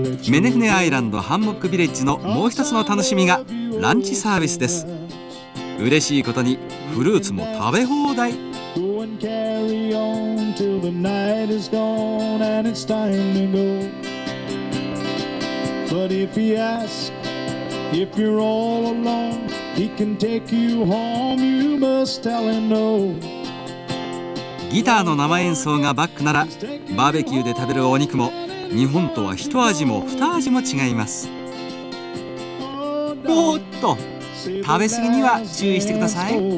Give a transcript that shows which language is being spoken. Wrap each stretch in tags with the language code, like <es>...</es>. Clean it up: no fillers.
<ja>メネフネアイランドハンモックビレッジのもう一つの楽しみがランチサービスです。嬉しいことにフルーツも食べ放題。</ja> <en>Go and carry on till the night is gone and it's time to go. But if he asks if you're all alone, he can take you home, you must tell him no.</en> <ja>ギターの生演奏がバックなら、バーベキューで食べるお肉も日本とは一味も二味も違います。おっと、食べ過ぎには注意してください。</ja>